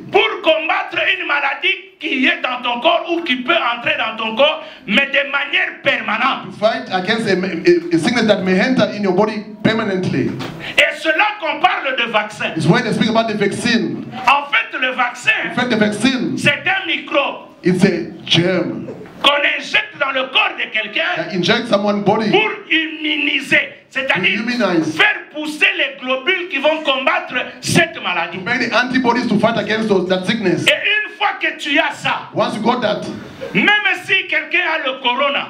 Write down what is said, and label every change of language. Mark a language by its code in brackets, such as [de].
[fr] pour combattre une maladie qui est dans ton corps ou qui peut entrer dans ton corps, mais de manière permanente. [en] to fight against a sickness that may enter in your body permanently. [fr] Et cela qu'on parle de vaccin. [en] It's when they speak about the vaccine. [fr] En fait, le vaccin, [en] In fact, the vaccine, [fr] c'est un microbe [en] it's a germ [fr] qu'on injecte dans le corps de quelqu'un [en] that injects someone's body [fr] pour immuniser, c'est-à-dire [en] To immunize. [fr] faire pousser les globules qui vont combattre cette maladie. [en] to make the antibodies to fight against that sickness. [fr] Et une fois que tu as ça, [en] Once you got that, [fr] même si quelqu'un a le corona,